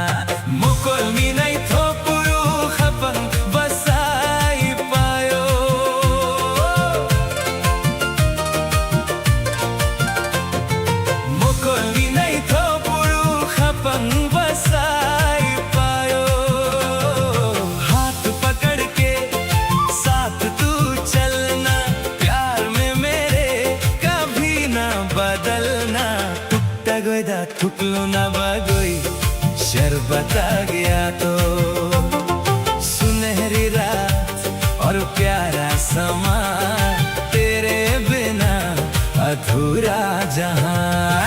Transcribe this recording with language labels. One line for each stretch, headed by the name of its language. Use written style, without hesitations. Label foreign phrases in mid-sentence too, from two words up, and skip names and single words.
Kok Borok: मुकुल मी नहीं थोपुरू खपंग बसाई पायो, मुकुल मी नहीं थोपुरू खपंग बसाई पायो।
Hindi: हाथ पकड़ के साथ तू चलना, प्यार में मेरे कभी ना बदलना।
Kok Borok: टुकता गोईदा थुकलू ना बागोई शरबता गया तो,
Hindi: सुनहरी रात और प्यारा समा, तेरे बिना अधूरा जहान।